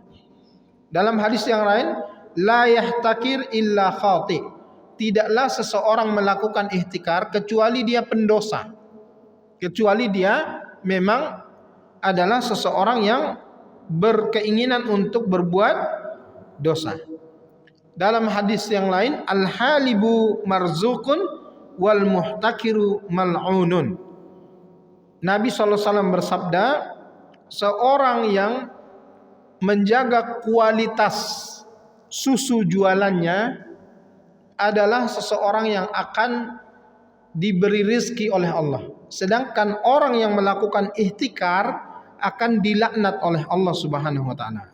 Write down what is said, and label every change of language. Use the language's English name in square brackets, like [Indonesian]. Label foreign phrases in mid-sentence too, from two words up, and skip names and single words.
[Indonesian] Dalam hadis yang lain, [Arabic] لا يحتكر إلا خاطئ. [Indonesian] Tidaklah seseorang melakukan ihtikar kecuali dia pendosa. Kecuali dia memang adalah seseorang yang berkeinginan untuk berbuat dosa. Dalam hadis yang lain, [Arabic] الحالب مرزوق والمحتكر ملعون. [Indonesian] Nabi SAW bersabda, seorang yang menjaga kualitas susu jualannya adalah seseorang yang akan diberi rezeki oleh Allah. Sedangkan orang yang melakukan ihtikar akan dilaknat oleh Allah [Arabic] سبحانه وتعالى.